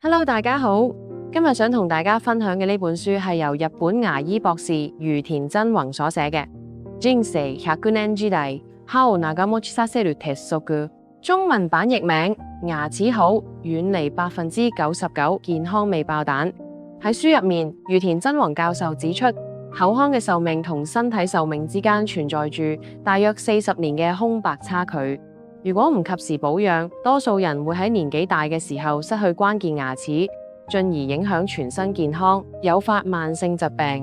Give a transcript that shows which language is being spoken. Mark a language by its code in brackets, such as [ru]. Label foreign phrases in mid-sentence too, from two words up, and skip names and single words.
[yue] Hello， 大家好，今日想同大家分享嘅呢本書係由日本牙醫博士隅田真弘所寫嘅 [ja] 《人生100年時代歯を長持ちさせる鉄則》， [yue] 中文版譯名牙齒好，遠離99%健康未爆彈。喺書入面，隅田真弘教授指出，口腔嘅壽命同身體壽命之間存在住大約40年嘅空白差距。如果唔及時保養，多數人會喺年紀大嘅時候失去關鍵牙齒，進而影響全身健康，誘發慢性疾病。